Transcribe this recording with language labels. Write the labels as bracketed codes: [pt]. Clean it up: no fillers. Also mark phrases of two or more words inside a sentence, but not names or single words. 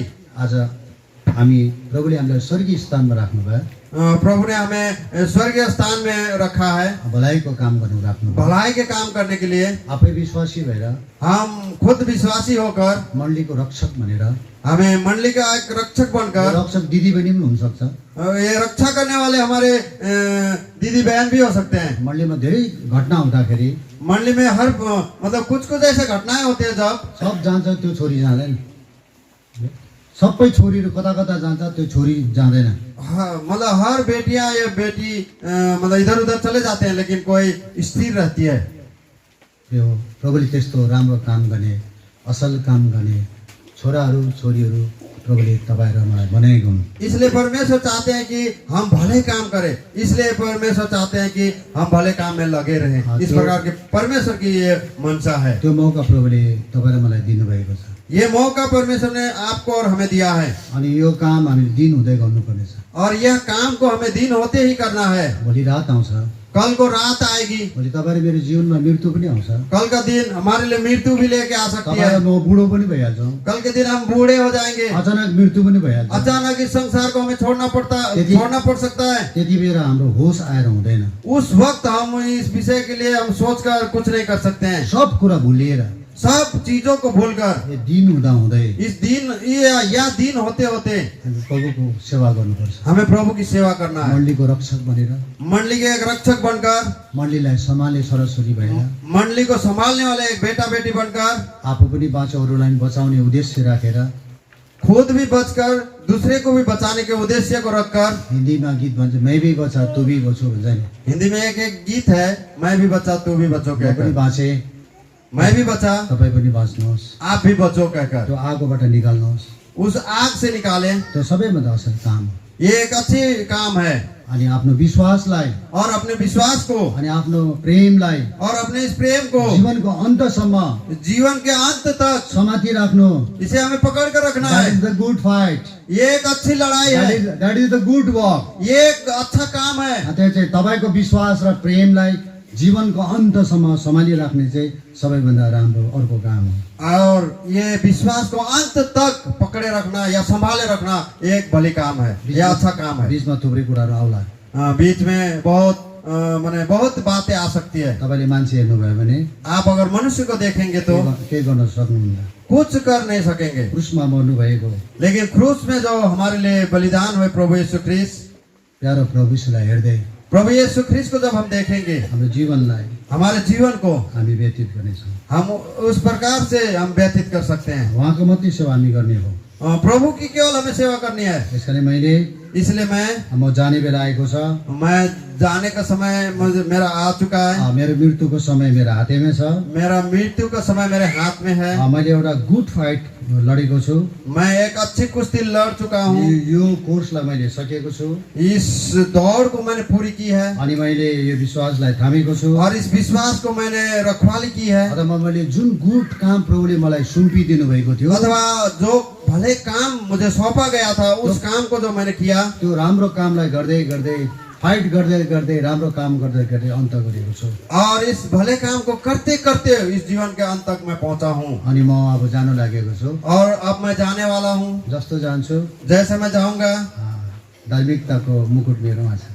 [ne] आज हामी प्रभुले हामीलाई स्वर्गीय स्थानमा राख्नुभयो। [hi] प्रभु ने हमें स्वर्गीय स्थान में रखा है, [ne] भलाइको काम गर्नु राख्नुभयो। [hi] भलाई के काम करने के लिए। [ne] आफै विश्वासी भएर [hi] हम खुद विश्वासी होकर [ne] मण्डलीको रक्षक भनेर [hi] हमें मंडली का एक रक्षक बनकर, [ne] रक्षक दिदी बहिनी पनि हुनसक्छ। [hi] ये रक्षा करने वाले हमारे दीदी बहन भी हो सकते हैं। [ne] मण्डलीमा धेरै घटना हुँदाखेरि [hi] मंडली में हर मतलब कुछ ऐसे घटनाएं होती है जब [ne] सब जान्छ, त्यो छोरी जाँदैन। सबै छोरीहरू कता कता जान्छ, त्यो छोरी जाँदैन। [hi] मतलब हर बेटियां या बेटी मतलब इधर उधर चले जाते हैं, लेकिन कोई स्थिर रहती है। [ne] यो प्रभुले त्यस्तो राम्रो काम गर्ने, असल काम गर्ने छोराहरू छोरीहरू प्रभुले तपाईँ र मलाई बनाएको हुन्। [hi] इसलिए परमेश्वर चाहते हैं कि हम भले काम करें, इसलिए परमेश्वर चाहते हैं कि हम भले काम में लगे रहें। इस प्रकार के परमेश्वर की ये मंशा है। [ne] त्यो मौका प्रभुले तपाईँ र मलाई दिनुभएको छ। [hi] ये मौका परमेश्वर ने आपको और हमें दिया है। [ne] अनि यो काम हामीले दिन हुँदै गर्नुपर्नेछ। [hi] और यह काम को हमें दिन होते ही करना है। [ne] भोलि रात आउँछ, [hi] कल को रात आएगी, [ne] भोलि तपाईँ र मेरो जीवनमा मृत्यु पनि आउँछ। [hi] कल का दिन हमारे लिए मृत्यु भी लेके आ सकती [ne] तपाईँ [hi] है। [ne] र म बुढो पनि भइहाल्छौँ। [hi] कल के दिन हम बूढ़े हो जाएंगे, [ne] अचानक मृत्यु पनि भइहाल्छ। [hi] अचानक इस संसार को हमें छोड़ना पड़ सकता है। [ne] त्यति बेला हाम्रो होस आएर हुँदैन। [hi] उस वक्त हम इस विषय के लिए हम सोचकर कुछ नहीं कर सकते हैं। [ne] सब कुरा भुलिएर [hi] सब चीजों को भूलकर [ne] यो दिन हुँदा हुँदै [hi] इस दिन या दिन होते होते [ne] हामी प्रभुको सेवा गर्नुपर्छ। [hi] हमें प्रभु की सेवा करना है। [ne] मण्डलीको रक्षक बनेर, [hi] मंडली के एक रक्षक बनकर, [ne] मण्डलीलाई सम्हाल्ने छोराछोरी भएर, [hi] मंडली को संभालने वाले एक बेटा बेटी बनकर, [ne] आफू पनि बाँचो अरूलाई बचाउने उद्देश्य राखेर, [hi] खुद भी बचकर दूसरे को भी बचाने के उद्देश्य को रखकर। [ne] हिन्दीमा गीत भन्छ, [hi] मैं भी बचा तू भी बचो [ne] भन्छ नि। [hi] हिंदी में एक गीत है, मैं भी बचा तू भी बचो [ne] म पनि [hi] कहकर, [ne] बाँचे, [hi] मैं भी बचा [ne] तपाईँ पनि बाँच्नुहोस्, [hi] आप भी बचो कहकर [ne] त्यो आगोबाट निकाल्नुहोस्। [hi] उस आग से निकाले। [ne] त्यो सबैभन्दा असल काम हो। [hi] ये एक अच्छी काम है। [ne] अनि आफ्नो विश्वासलाई [hi] और अपने विश्वास को [ne] अनि आफ्नो प्रेमलाई [hi] और अपने इस प्रेम को [ne] जीवनको अन्तसम्म [hi] जीवन के अंत तक [ne] समाति राख्नु। [hi] इसे हमें पकड़ कर रखना [en] That [hi] है। [en] is the good fight. [hi] ये एक अच्छी लड़ाई है। [en] That is the good work. [hi] ये एक अच्छा काम है। [ne] त्यो चाहिँ तपाईको विश्वास र प्रेमलाई जीवनको अन्तसम्म सम्हालिराख्ने चाहिँ सबैभन्दा राम्रो अर्को काम हो। [hi] और ये विश्वास को अंत तक पकड़े रखना या संभाले रखना एक भली काम है, यह अच्छा काम है। [ne] बिचमा थुप्रै कुराहरू आउला। [hi] बीच में बहुत माने बहुत बातें आ सकती है। [ne] तपाईँले मान्छे हेर्नुभयो भने [hi] आप अगर मनुष्य को देखेंगे तो [ne] केही गर्न सक्नुहुन्न। [hi] कुछ कर नहीं सकेंगे, [ne] क्रुसमा मर्नु भएको [hi] लेकिन क्रूस में जो हमारे लिए बलिदान हुए प्रभु यीशु ख्रीष्ट, [ne] प्यारो प्रभु यीशुलाई हेर्दै [hi] प्रभु यीशु ख्रीष्ट को जब हम देखेंगे [ne] हाम्रो जीवनलाई [hi] हमारे जीवन को [ne] हामी व्यतीत गर्नेछौँ। [hi] हम उस प्रकार से हम व्यतीत कर सकते हैं। [ne] उहाँको मात्रै सेवा हामी गर्ने हो। [hi] प्रभु की केवल हमें सेवा करनी है। [ne] यसकारण मैले [hi] इसलिए [ne] म जाने बेला आएको छ। [hi] मैं जाने का समय मेरा आ चुका है। [ne] मेरो मृत्युको समय मेरो हातैमा छ। [hi] मेरा मृत्यु का समय मेरे हाथ में है। [ne] मैले एउटा [en] good fight [ne] लडेको छु। [hi] मैं एक अच्छी कुश्ती लड़ चुका हूँ। [ne] यो कोर्सलाई मैले सकेको छु। [hi] इस दौड़ को मैंने पूरी की है। [ne] अनि मैले यो विश्वासलाई थामेको छु। [hi] और इस विश्वास को मैंने रखवाली की है। [ne] अथवा मैले जुन गुड काम प्रभुले मलाई सुम्पिदिनु भएको थियो, [hi] अथवा जो भले काम मुझे सौंपा गया था उस काम को जो मैंने किया, [ne] त्यो राम्रो कामलाई गर्दै गर्दै फाइट गर्दै गर्दै राम्रो काम गर्दै गर्दै अन्त गरेको छु। [hi] और इस भले काम को करते करते इस जीवन के अंत तक मैं पहुंचा हूँ। [ne] अनि म अब जानु लागेको छु। [hi] और अब मैं जाने वाला हूँ। [ne] जस्तो जान्छु [hi] जैसे मैं जाऊंगा, [ne] धार्मिकताको मुकुट मेरोमा छ।